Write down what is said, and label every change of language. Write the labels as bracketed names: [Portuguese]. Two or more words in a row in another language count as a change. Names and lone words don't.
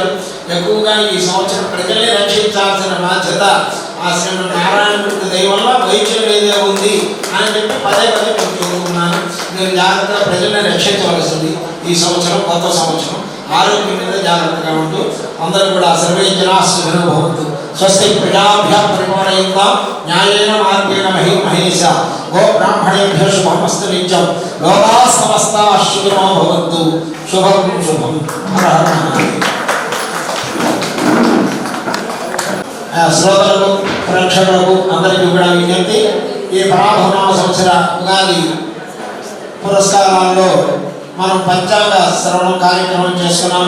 [Telugu] ఎక్కువగా ఈ సంవత్సరం ప్రజల్ని రక్షించాల్సిన బాధ్యత ఆ శ్రీమన్నారాయణమూర్తి దైవంలో వైద్యం ఏదే ఉంది అని చెప్పి పదే నేను చెబుతున్నాను. మీరు జాగ్రత్తగా ప్రజల్ని రక్షించవలసింది ఈ సంవత్సరం, కొత్త సంవత్సరం. ఆరోగ్యం మీద జాగ్రత్తగా ఉంటూ అందరూ కూడా [Sanskrit] సర్వే జనాః సుఖినో భవంతు. స్వస్తి ప్రజాభ్యః పరిపాలయంతాం న్యాయేన మార్గేణ మహీమహేషా గో బ్రాహ్మణేభ్యః శుభమస్తు నిత్యం. లోకాః సమస్తాః సుఖినో భవంతు. [Telugu] శుభం శుభం. హర హర మహాదేవ. శ్రోతలకు, ప్రేక్షకులకు అందరికీ కూడా విజ్ఞప్తి, ఈ పరాభవనామ సంవత్సర ఉగాది పురస్కారాల్లో మనం పంచాంగ శ్రవణం కార్యక్రమం చేస్తున్నాము.